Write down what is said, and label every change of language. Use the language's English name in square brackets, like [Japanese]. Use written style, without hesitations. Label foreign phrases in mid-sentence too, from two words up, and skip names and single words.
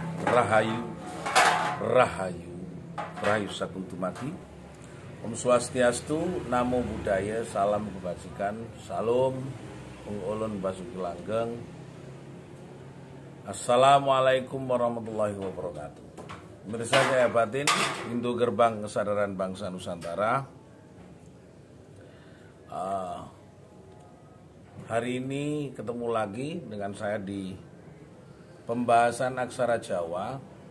[Javanese] Rahayu, Rahayu, Rahayu Sakuntumati. [Indonesian] Om Swastiastu, Namo Buddhaya, Salam Kebajikan, Salam, Ulun Basuki Langgeng. [Arabic] السلام عليكم ورحمة الله وبركاته. [Indonesian] Pemirsa saya batin, pintu gerbang kesadaran bangsa Nusantara. Hari ini ketemu lagi dengan saya di pembahasan aksara Jawa.